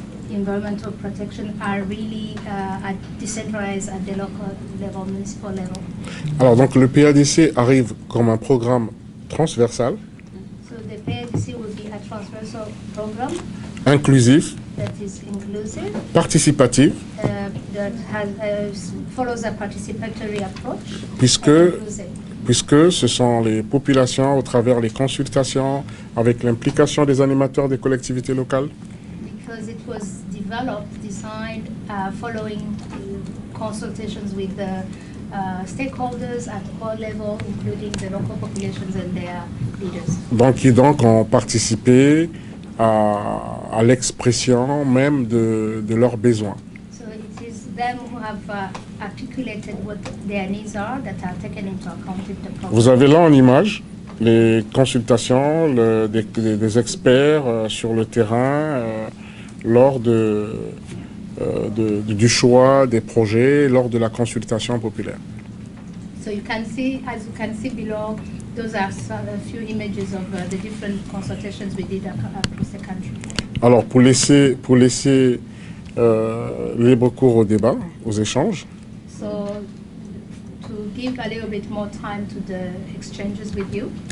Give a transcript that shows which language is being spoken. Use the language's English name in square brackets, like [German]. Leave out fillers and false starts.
[English] environmental protection are really decentralized at the local level, municipal level. [French] Alors donc le PADC arrive comme un programme transversal, [English] So the PADC will be a transversal program [French] inclusif, [English] that is inclusive, [French] participatif, [English] that follows a participatory approach, [French] puisque [English] and inclusive. [French] puisque ce sont les populations, au travers les consultations, avec l'implication des animateurs des collectivités locales, [English] Because it was designed following consultations with the stakeholders at all levels, including the local populations and their leaders. [French] donc, qui donc ont participé à l'expression même de leurs besoins. [English] So it is them who have articulated what their needs are that are taken into account in the program. [French] Vous avez là en image les consultations des experts sur le terrain lors du choix des projets, lors de la consultation populaire. [English] So you can see, as you can see below, those are a few images of the different consultations we did across the country. [French] Alors pour laisser libre cours au débat, aux échanges, [English] So to give a little bit more time to the exchanges with you,